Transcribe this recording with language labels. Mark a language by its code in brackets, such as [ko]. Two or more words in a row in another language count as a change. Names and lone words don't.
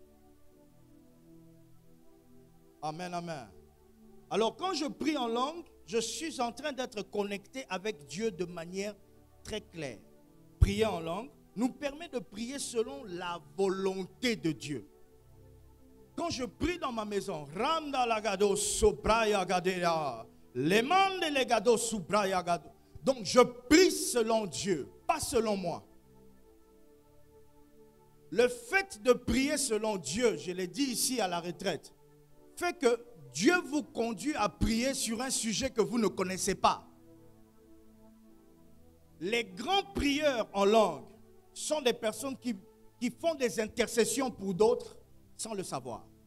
[fr] Amen, amen. Alors quand je prie en langue, je suis en train d'être connecté avec Dieu de manière très claire. Prier en langue nous permet de prier selon la volonté de Dieu. Quand je prie dans ma maison, Randa lagado sobraya gadea, lemande legado sobraya gado. Donc je prie selon Dieu, pas selon moi. Le fait de prier selon Dieu, je l'ai dit ici à la retraite, fait que Dieu vous conduit à prier sur un sujet que vous ne connaissez pas. Les grands prieurs en langue sont des personnes qui font des intercessions pour d'autres sans le savoir.